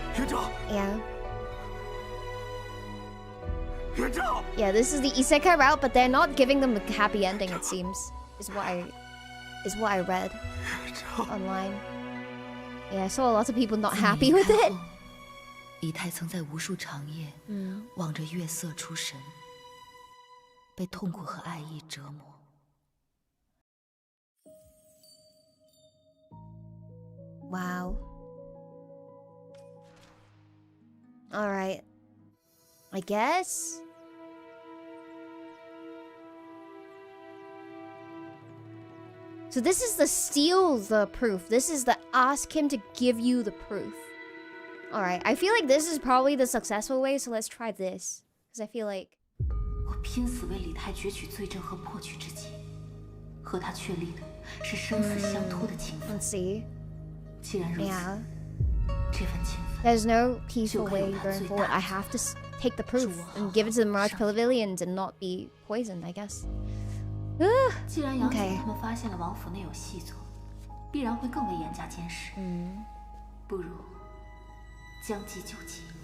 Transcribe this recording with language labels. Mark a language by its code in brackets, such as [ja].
[zh] 元璋， [en] Yeah. [zh] 元璋， [en] Yeah, this is the isekai route, but they're not giving them a happy ending, it seems. Is what I read [zh] 元璋， [en] online. Yeah, I saw a lot of people not happy with it. [zh] 李太曾在无数长夜望着月色出神，被痛苦和爱意折磨。 [en] Wow. All right. I guess. So this is the steal the proof. This is the ask him to give you the proof. All right. I feel like this is probably the successful way, so let's try this. Because I feel like... [zh] 我拼死为李泰攫取罪证和破局之计，和他确立的是生死相托的情分。 [en] Let's see. [zh] 既然如此， [en] Yeah. [zh] 这份情分 [en] There's no peaceful way going forward. I have to take the proof and give it to the Mirage Pavilions and not be poisoned, I guess. [zh] 既然杨戬他们发现了王府内有细作，必然会更为严加监视。不如将计就计。